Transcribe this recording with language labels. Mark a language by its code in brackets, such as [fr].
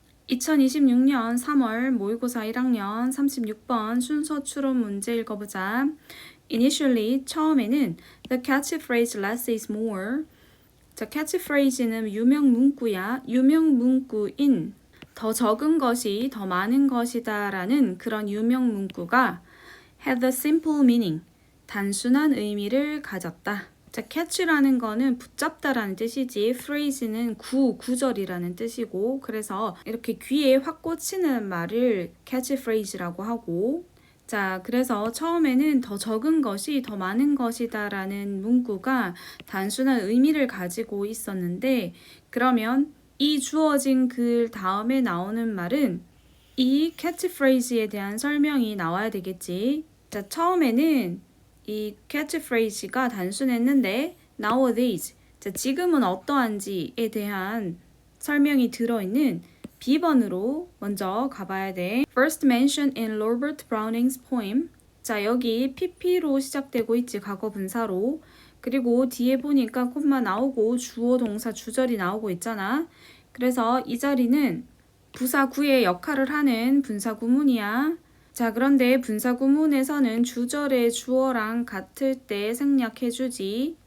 [ko] 2026년 3월 모의고사 1학년 36번 순서 추론 문제 읽어보자. [en] Initially, [ko] 처음에는 [en] The catchphrase less is more. [ko] 자, catchphrase는 유명 문구야. 유명 문구인 더 적은 것이 더 많은 것이다 라는 그런 유명 문구가 [en] had a simple meaning. [ko] 단순한 의미를 가졌다. 자, catch라는 거는 붙잡다라는 뜻이지 phrase는 구절이라는 뜻이고 그래서 이렇게 귀에 확 꽂히는 말을 catchphrase라고 하고 자, 그래서 처음에는 더 적은 것이 더 많은 것이다 라는 문구가 단순한 의미를 가지고 있었는데 그러면 이 주어진 글 다음에 나오는 말은 이 catchphrase에 대한 설명이 나와야 되겠지. 자, 처음에는 이 catchphrase가 단순했는데 nowadays, 자, 지금은 어떠한지에 대한 설명이 들어있는 B번으로 먼저 가봐야 돼. [en] First mentioned in Robert Browning's poem. [ko] 자, 여기 pp로 시작되고 있지, 과거 분사로. 그리고 뒤에 보니까 콤마 나오고 주어 동사 주절이 나오고 있잖아. 그래서 이 자리는 부사 구의 역할을 하는 분사 구문이야. 자, 그런데 분사 구문에서는 주절의 주어랑 같을 때 생략해주지.